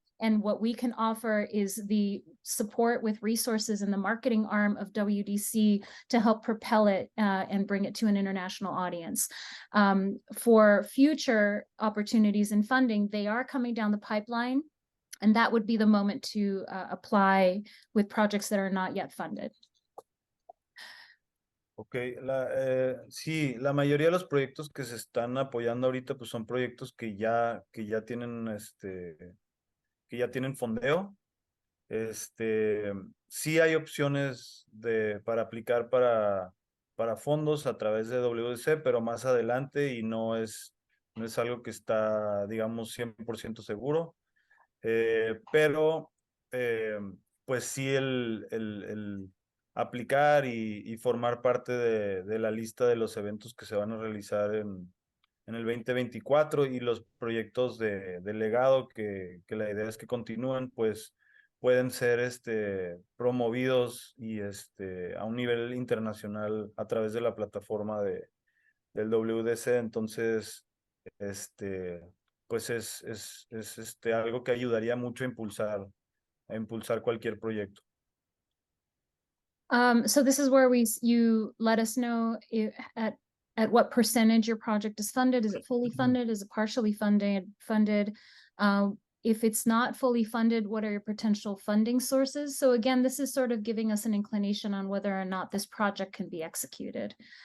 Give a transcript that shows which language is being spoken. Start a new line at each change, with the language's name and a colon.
English: And what we can offer is the support with resources in the marketing arm of WDC to help propel it and bring it to an international audience. For future opportunities and funding, they are coming down the pipeline, and that would be the moment to apply with projects that are not yet funded.
Spanish: Ok, sí, la mayoría de los proyectos que se están apoyando ahorita pues son proyectos que ya tienen que ya tienen fondeo. Sí hay opciones para aplicar para fondos a través de WDC, pero más adelante y no es algo que está, digamos, 100% seguro. Pero, pues sí, el aplicar y formar parte de la lista de los eventos que se van a realizar en el 2024 y los proyectos de legado que la idea es que continúen, pues pueden ser promovidos y a un nivel internacional a través de la plataforma del WDC. Entonces, este, pues es algo que ayudaría mucho a impulsar cualquier proyecto.
English: So this is where you let us know at what percentage your project is funded. Is it fully funded? Is it partially funded? If it's not fully funded, what are your potential funding sources? So again, this is sort of giving us an inclination on whether or not this project can be executed.